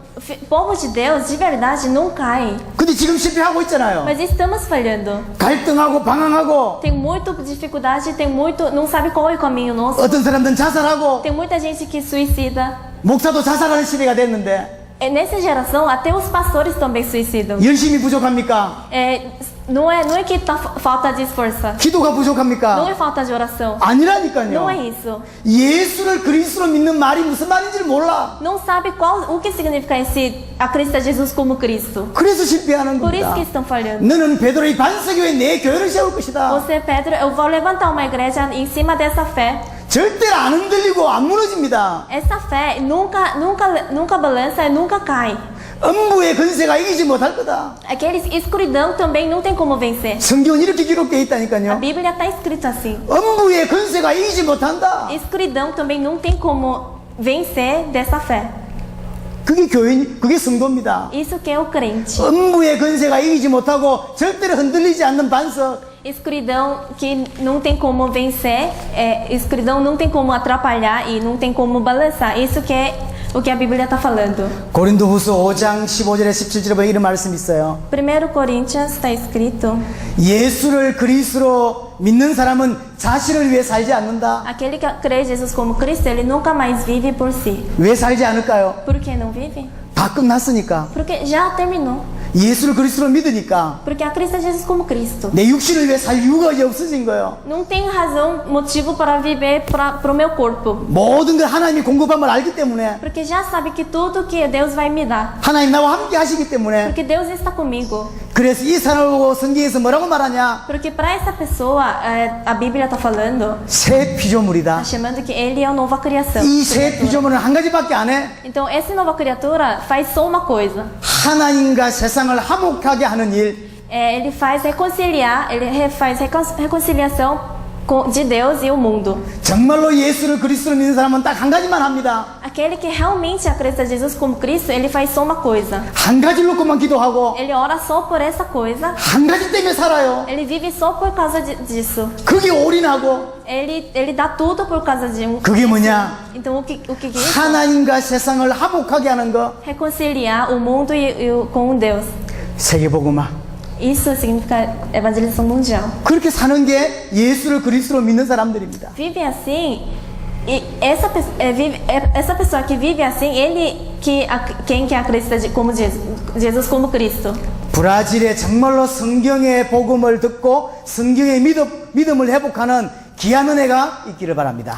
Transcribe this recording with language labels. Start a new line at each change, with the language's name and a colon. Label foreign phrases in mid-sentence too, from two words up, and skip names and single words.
Portuguese: O povo de Deus de verdade não cai.
Korean: 근데 지금 실패하고 있잖아요.
Portuguese: Mas estamos falhando.
Korean: 갈등하고 방황하고
Portuguese: Tem muita dificuldade, não sabe qual é o caminho nosso.
Korean: 어떤 사람들은 자살하고
Portuguese: Tem muita gente que suicida.
Korean: 목사도 자살하는 시대가 됐는데
Portuguese: Nessa geração, até os pastores também suicidam.
Korean: 열심히 부족합니까?
Portuguese: Não é que falta de esforço.
Korean: 기도가
Portuguese: Não
Korean: 부족합니까?
Portuguese: é falta de oração.
Korean: 아니라니까요.
Portuguese: Não é isso.
Korean: 예수를 그리스도로 믿는 말이 무슨 말인지를 몰라.
Portuguese: Não sabe o que significa esse acreditar em Jesus como Cristo.
Korean: 그래서 실패하는
Portuguese: Por isso
Korean: 겁니다.
Portuguese: que estão falhando.
Korean: 너는 베드로의 반석 위에 내 교회를 세울 것이다.
Portuguese: Você, Pedro, eu vou levantar uma igreja em cima dessa fé.
Korean: 절대로 안 흔들리고 안 무너집니다.
Portuguese: Essa fé nunca balança e nunca cai.
Korean: 음부의 권세가 이기지 못할 거다.
Portuguese: Aqueles escuridão também não tem como vencer.
Korean: 성경은 이렇게 기록되어
Portuguese: A
Korean: 있다니까요.
Portuguese: Bíblia está escrito assim.
Korean: 음부의 권세가 이기지 못한다.
Portuguese: Escuridão também não tem como vencer dessa fé.
Korean: 그게 성도입니다.
Portuguese: Isso que é o crente.
Korean: 음부의 권세가 이기지 못하고 절대로 흔들리지 않는 반석.
Portuguese: Escuridão que não tem como vencer, escuridão não tem como atrapalhar e não tem como balançar. Isso que é o que a Bíblia está falando.
Korean: 고린도후서 5장 15절에 17절에 보면 이런 말씀이 있어요.
Portuguese: 1 Coríntios está escrito:
Korean: 예수를 그리스도로 믿는 사람은 자신을 위해 살지 않는다.
Portuguese: aquele que crê em Jesus como Cristo, ele nunca mais vive por si.
Korean: 왜 살지 않을까요?
Portuguese: Por que não vive?
Korean: 다 끝났으니까.
Portuguese: Porque já terminou.
Korean: 예수를 그리스도로 믿으니까
Portuguese: Porque acredita Jesus como Cristo.
Korean: 내 육신을 위해 살 이유가 이제 없어진 거예요.
Portuguese: Não tem razão, motivo para viver para o meu corpo.
Korean: 모든 걸 하나님이 공급한 걸 알기 때문에,
Portuguese: Porque já sabe que tudo que Deus vai me dar.
Korean: 하나님 나와 함께 하시기 때문에.
Portuguese: Porque Deus está comigo.
Korean: 그래서 이 사람을 보고 성경에서 뭐라고 말하냐?
Portuguese: Porque para essa pessoa, a Bíblia está falando,
Korean: 새 피조물이다.
Portuguese: está chamando que ele é uma nova criação.
Korean: 이 새 피조물은 한 가지밖에 안 해.
Portuguese: Então, essa nova criatura faz só uma coisa.
Korean: 하나님과 세상을 화목하게 하는 일.
Portuguese: Ele faz reconciliar, faz reconciliação de Deus e o mundo.
Korean: 정말로 예수를 그리스도로 믿는 사람은 딱 한 가지만 합니다.
Portuguese: Aquele que realmente acredita em Jesus como Cristo, ele faz só uma coisa.
Korean: 한 가지를 놓고만 기도하고
Portuguese: Ele ora só por essa coisa.
Korean: 한 가지 때문에 살아요.
Portuguese: Ele vive só por causa disso.
Korean: 그게 올인하고.
Portuguese: Ele dá tudo por causa de um.
Korean: 그게 뭐냐?
Portuguese: Então, o que é isso?
Korean: 하나님과 세상을 화목하게 하는 거.
Portuguese: Reconciliar o mundo com Deus.
Korean: 세계복음화.
Portuguese: Isso significa evangelização mundial.
Korean: 그렇게 사는 게 예수를 그리스도로 믿는 사람들입니다.
Portuguese: Vive assim, e essa pessoa que vive assim, quem que acredita como Jesus como Cristo.
Korean: 브라질에 정말로 성경의 복음을 듣고 성경의 믿음을 회복하는 귀한 은혜가 있기를 바랍니다.